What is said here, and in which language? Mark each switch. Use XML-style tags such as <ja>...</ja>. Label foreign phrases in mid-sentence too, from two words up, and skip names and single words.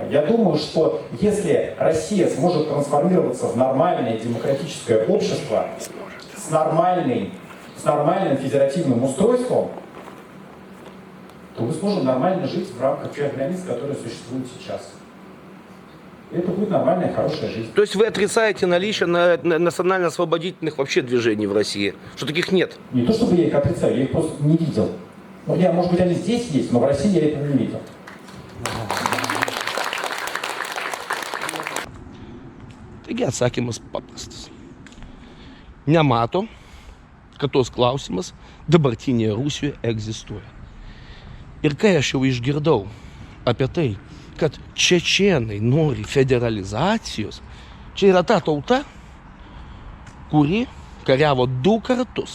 <ru>Я думаю, что если Россия сможет трансформироваться в нормальное демократическое общество с нормальным федеративным устройством, то мы сможем нормально жить в рамках тех границ, которые существуют сейчас. И это будет нормальная, хорошая жизнь. То есть вы отрицаете наличие национально-освободительных вообще движений в России? Что таких нет? Не то чтобы я их отрицаю, я их просто не видел. Ну, может быть, они здесь есть, но в России я этого не видел.</ru> <lt>Taigi atsakymas paprastas. Nemato, kad tos klausimas dabartinėje Rusijoje egzistuoja. Ir kai aš jau išgirdau apie tai, kad čečėnai nori federalizacijos, čia yra ta tauta, kuri kariavo 2 kartus.</lt>